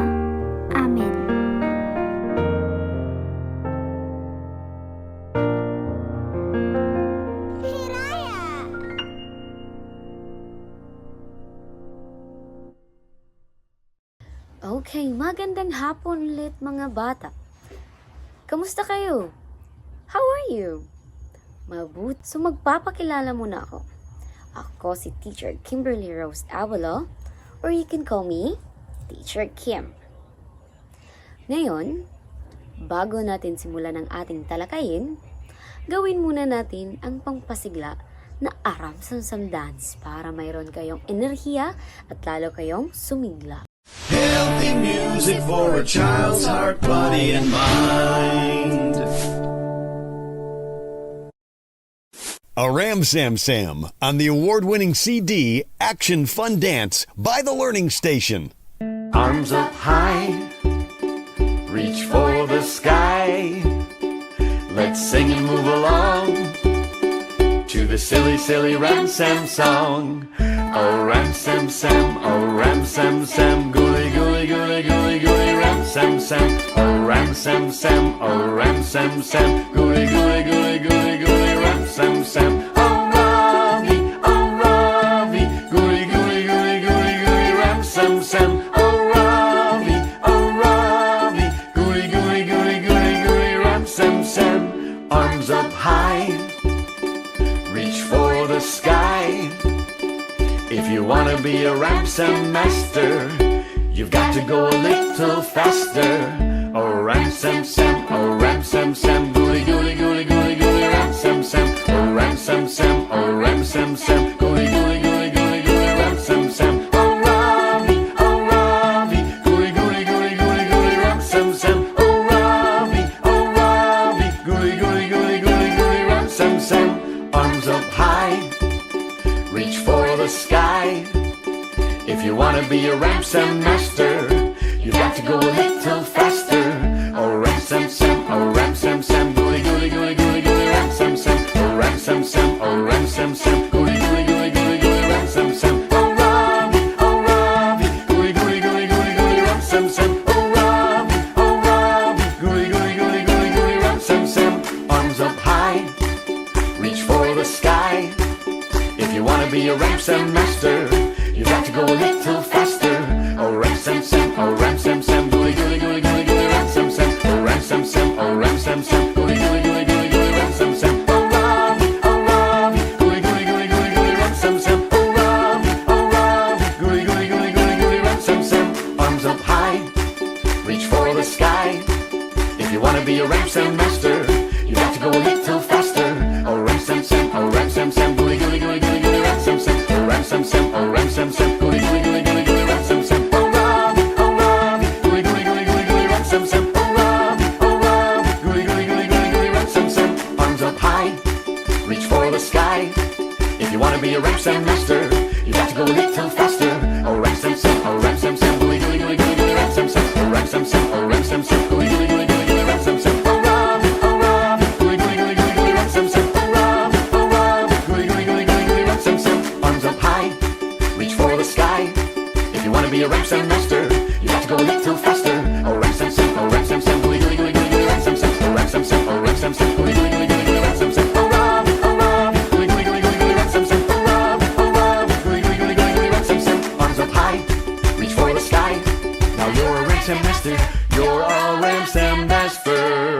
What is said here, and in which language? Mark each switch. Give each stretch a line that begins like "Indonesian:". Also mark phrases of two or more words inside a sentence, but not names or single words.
Filipino: Amen. Hiraya! Okay, magandang hapon ulit mga bata. Kamusta kayo?
English: How are you?
Filipino: Mabuti. So magpapakilala muna ako. Ako si Teacher Kimberly Rose Avalo,
English: or you can call me Teacher Kim.
Filipino: Ngayon, bago natin simulan ang ating talakayin, gawin muna natin ang pangpasigla na Aram Samsam Dance para mayroon kayong enerhiya at lalo kayong sumigla.
English: Healthy music for a child's heart, body, and mind. Aram Sam Sam on the award-winning CD Action Fun Dance by The Learning Station. Arms up high, reach for the sky. Let's sing and move along to the silly, silly Ram Sam song. Oh, Ram Sam Sam, oh, Ram Sam Sam, gooly, gooly, gooly, gooly, gooly, Ram Sam Sam. Oh, Ram Sam Sam, oh, Ram Sam Sam, gooly, gooly, gooly, gooly, gooly, Ram Sam Sam. Oh, Ravi, gooly, gooly, gooly, gooly, gooly, Ram Sam Sam. Oh, Ravi, gooly, gooly, gooly, gooly, gooly, Ram Sam Sam. Arms up high, reach for the sky. If you wanna be a Ram Sam master, you've got to go a little faster. Oh, Ram Sam Sam, oh, Ram Sam Sam, gooly, gooly, gooly, gooly, gooly, Ram Sam Sam. Oh, Ram Sam Sam, oh, Ram Sam Sam, gooly, gooly, gooly, gooly, gooly, Ram Sam Sam. Oh, Ravi, gooly, gooly, gooly, gooly, gooly, Ram Sam Sam. Oh, Ravi, gooly, gooly, gooly, gooly, gooly, Ram Sam Sam. Arms up high, reach for the sky. If you wanna be a Ram Sam master, you've got to go a little faster. Oh, Ram Sam Sam, oh, Ram Sam Sam, gooly, gooly, gooly, gooly, gooly, Ram Sam Sam. Oh, Ram Sam Sam, oh, Ram Sam Sam, gooly, gooly, gooly, gooly, gooly, Ram Sam Sam. Oh, Ravi, gooly, gooly, gooly, gooly, gooly, Ram Sam Sam. Oh, Ravi, gooly, gooly, gooly, gooly, gooly, Ram Sam Sam. Arms up high, reach for the sky. If you wanna be a Ram Sam master, you got to go a little faster. Oh, Ram Sam Sam, oh, Ram Sam Sam, gooly, gooly, gooly, gooly, gooly, Ram Sam Sam. Oh, Ram Sam Sam, oh, Ram Sam Sam, gooly, gooly, gooly, gooly, gooly, Ram Sam Sam. Oh, Ravi, gooly, gooly, gooly, gooly, gooly, Ram Sam Sam. Oh, Ravi, gooly, gooly, gooly, gooly, gooly, Ram Sam Sam. Arms up high, reach for the sky. If you wanna be a Ram Sam master, you got to go a little faster. Oh, Ram Sam Sam, oh, Ram Sam Sam, gooly, gooly, gooly, gooly, gooly, Ram Sam Sam. Oh, Ram Sam Sam, oh, Ram Sam Sam, gooly, gooly, gooly, gooly, gooly, Ram Sam Sam. Oh, Ravi, gooly, gooly, gooly, gooly, gooly, Ram Sam Sam. Oh, Ravi, gooly, gooly, gooly, gooly, gooly, Ram Sam Sam. Arms up high, reach for the sky. If you wanna be a Ram Sam master, you got to go a little faster. Oh, Ram Sam Sam, oh, Ram Sam Sam, gooly, gooly, gooly, gooly, gooly, Ram Sam Sam. Oh, Ram Sam Sam, oh, Ram Sam Sam, gooly, gooly, gooly, gooly, gooly, Ram Sam Sam. Oh, Ravi, gooly, gooly, gooly, gooly, gooly, Ram Sam Sam. Oh, Ravi, gooly, gooly, gooly, gooly, gooly, Ram Sam Sam. Arms up high, reach for the sky. If you wanna be a Ram Sam master, you got to go a little faster. Oh, Ram Sam Sam, oh, Ram Sam Sam, gooly, gooly, gooly, gooly, gooly, Ram Sam Sam. Oh, Ram Sam Sam, oh, Ram Sam Sam, gooly, gooly, gooly, gooly, gooly, Ram Sam Sam. Oh, Ravi, gooly, gooly, gooly, gooly, gooly, Ram Sam Sam. Oh, Ravi, gooly, gooly, gooly, gooly, gooly, Ram Sam Sam. Arms up high, reach for the sky. Now you're a Ram Sam master, you're a Ram Sam master.